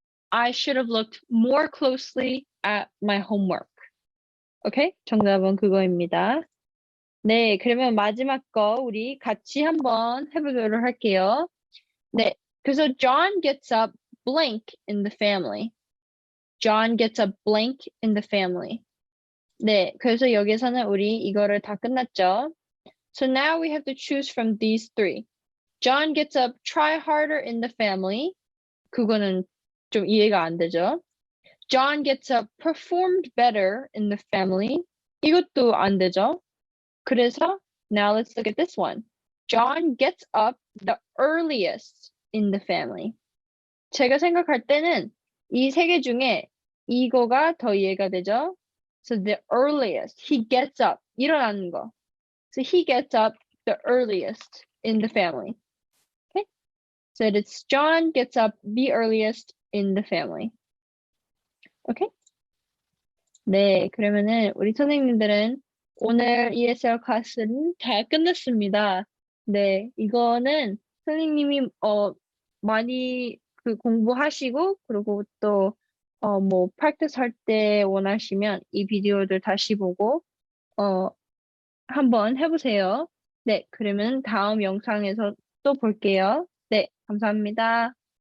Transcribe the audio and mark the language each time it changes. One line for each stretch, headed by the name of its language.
English: I should have looked more closely at my homework.
Korean: 오케이? 정답은 그거입니다. 네, 그러면 마지막 거 우리 같이 한번 해보도록 할게요. 네, 그래서
English: John gets up blank in the family. John gets up blank in the family.
Korean: 네, 그래서 여기서는 우리 이거를 다 끝났죠.
English: So now we have to choose from these three. John gets up try harder in the family.
Korean: 그거는 좀 이해가 안 되죠.
English: John gets up performed better in the family.
Korean: 이것도 안 되죠. 그래서
English: now let's look at this one. John gets up the earliest in the family.
Korean: 제가 생각할 때는 이 세 개 중에 이거가 더 이해가 되죠.
English: So the earliest, he gets up,
Korean: 일어나는 거.
English: So he gets up the earliest in the family. Okay? So it's John gets up the earliest in the family. Okay?
Korean: 네, 그러면은 우리 선생님들은 오늘 ESL 클래스는 다 끝났습니다. 네, 이거는 선생님이 많이 공부하시고 그리고 또 뭐 practice 할 때 원하시면 이 비디오들 다시 보고 한번 해보세요. 네, 그러면 다음 영상에서 또 볼게요. 네, 감사합니다.